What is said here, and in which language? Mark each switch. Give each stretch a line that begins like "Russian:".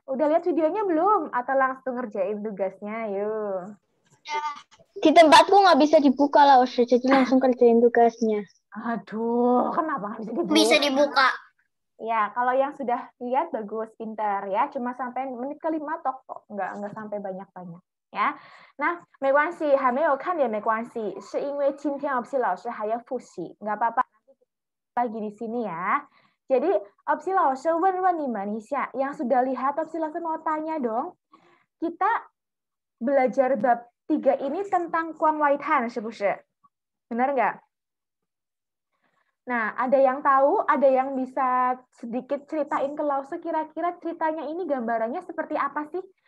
Indonesian: Udah lihat videonya belum? Atau langsung ngerjain tugasnya? Yuk. Di tempatku nggak bisa dibuka lah, Ustaz. Jadi langsung kerjain tugasnya. Aduh, kenapa nggak bisa dibuka? Bisa dibuka. Ya, kalau yang sudah lihat bagus, pintar ya. Cuma sampai menit ke-5 kok, nggak sampai banyak-banyak ya.
Chinese: Nah, 没关系，还没有看也没关系，是因为今天 opsi 老师还要复习，
Indonesian: nggak apa-apa. Lagi di sini ya. Jadi opsi 老师问你们一下，yang sudah lihat opsi 老师mau tanya dong. Kita belajar bab 3 ini tentang Kuang Waitan,
Chinese: 是不是？
Indonesian: Benar nggak? Nah, ada yang tahu, ada yang bisa sedikit ceritain ke Lause kira-kira ceritanya ini gambarannya seperti apa sih?